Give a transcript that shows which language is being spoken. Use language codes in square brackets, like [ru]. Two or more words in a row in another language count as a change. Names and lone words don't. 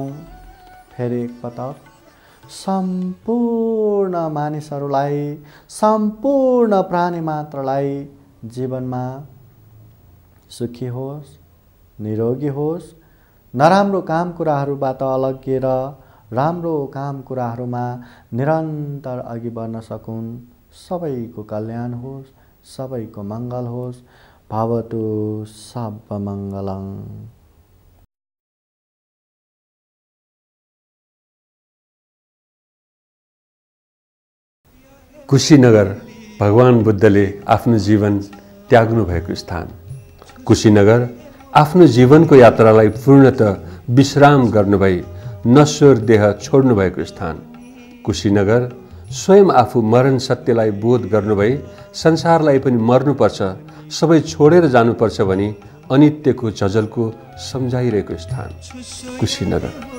[ne] फेरि एकपटक सम्पूर्ण मानिसहरूलाई, सम्पूर्ण प्राणी मात्रलाई जीवनमा सुखी होस्, निरोगी होस्, नराम्रो काम कुराहरूबाट अलग्गिएर राम्रो काम कुराहरूमा निरन्तर अघि बढ्न सकुन्। सबैको कल्याण होस्, सबैको मङ्गल होस्। [sa] भवतु सर्वमङ्गलं। [ne] कुशीनगर भगवान् बुद्धले आफ्नो जीवन त्याग्नु भएको स्थान। कुशीनगर आफ्नो जीवनको यात्रालाई पूर्णतः विश्राम गर्नुभई नश्वर देह छोड्नु भएको स्थान। कुशीनगर स्वयं आफू मरण सत्यलाई बोध गर्नुभई संसारलाई पनि मर्नुपर्छ, सबै छोडेर जानुपर्छ भनी अनित्यको झझलको सम्झाइरहेको स्थान कुशीनगर।